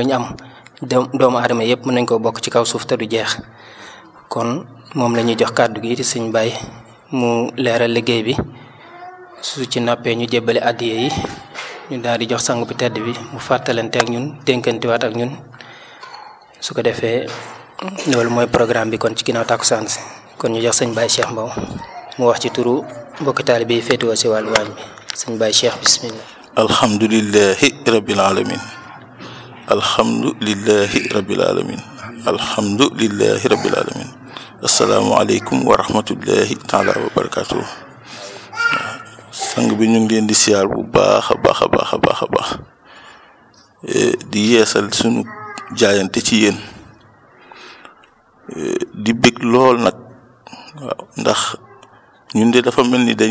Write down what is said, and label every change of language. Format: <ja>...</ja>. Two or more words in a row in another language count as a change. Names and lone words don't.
<wo>ñu am doomu aadama yëpp mën nañ koo bokk ci kaw suuf te du jeex kon moom la ñuy jox kàddu gi di sëñ Baye mu leeral liggéey bi su ci noppee ñu jébbale addiye yi ñu daal di jox sang bu tedd bi mu fàttalante ak ñun dénkantiwaat ak ñun su ko defee loolu mooy programme bi kon ci ginnaaw tàkkusaan si kon ñu jox sëñ Baye Cheikh Mbow mu wax ci turu mbokki taalibe yi féetewoo si wàllu waañ bi sëñ Baye Cheikh bismillah.</wo> <ar>الحمد لله رب العالمين الحمد لله رب العالمين الحمد لله رب العالمين السلام عليكم ورحمة الله تعالى وبركاته.</ar> <wo>sang bi ñu ngi leen di siyaar bu baax a baax a baax a baax a baax di yeesal sunu jaayante ci yéen di bég lool nag waaw ndax ñun de dafa mel ni</wo>